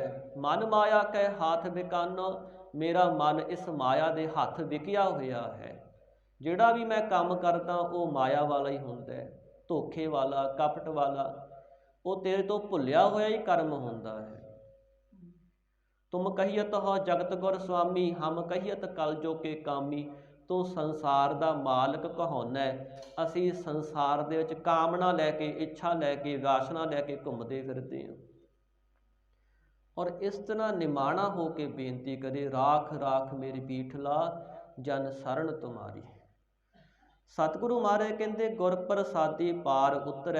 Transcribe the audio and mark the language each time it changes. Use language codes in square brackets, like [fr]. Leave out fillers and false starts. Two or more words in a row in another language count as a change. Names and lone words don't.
[pa] ਮਨ ਮਾਇਆ ਕੈ ਹਾਥ ਵਿਕਾਨੋ, ਮੇਰਾ ਮਨ ਇਸ ਮਾਇਆ ਦੇ ਹੱਥ ਵਿਕਿਆ ਹੋਇਆ ਹੈ। ਜਿਹੜਾ ਵੀ ਮੈਂ ਕੰਮ ਕਰਦਾ ਉਹ ਮਾਇਆ ਵਾਲਾ ਹੀ ਹੁੰਦਾ ਹੈ, ਧੋਖੇ ਵਾਲਾ, ਕਪਟ ਵਾਲਾ, ਉਹ ਤੇਰੇ ਤੋਂ ਭੁੱਲਿਆ ਹੋਇਆ ਹੀ ਕਰਮ ਹੁੰਦਾ ਹੈ। ਤੁਮ ਕਹੀਅਤ ਹੋ ਜਗਤ ਗੁਰ ਸੁਆਮੀ, ਹਮ ਕਹੀਅਤ ਕਲ ਜੋ ਕੇ ਕਾਮੀ। ਤੂ ਸੰਸਾਰ ਦਾ ਮਾਲਕ ਕਹਾਉਣਾ, ਅਸੀਂ ਸੰਸਾਰ ਦੇ ਵਿੱਚ ਕਾਮਨਾ ਲੈ ਕੇ, ਇੱਛਾ ਲੈ ਕੇ, ਵਾਸਨਾ ਲੈ ਕੇ ਘੁੰਮਦੇ ਫਿਰਦੇ ਹਾਂ। ਔਰ ਇਸ ਤਰ੍ਹਾਂ ਨਿਮਾਣਾ ਹੋ ਕੇ ਬੇਨਤੀ ਕਰੇ, ਰਾਖ ਰਾਖ ਮੇਰੀ ਬੀਠਲਾ ਜਨ ਸਰਣ ਤੁਮਾਰੀ। ਸਤਿਗੁਰੂ ਮਹਾਰਾਜ ਕਹਿੰਦੇ ਗੁਰ ਪ੍ਰਸਾਦੀ ਪਾਰ ਉਤਰੈ।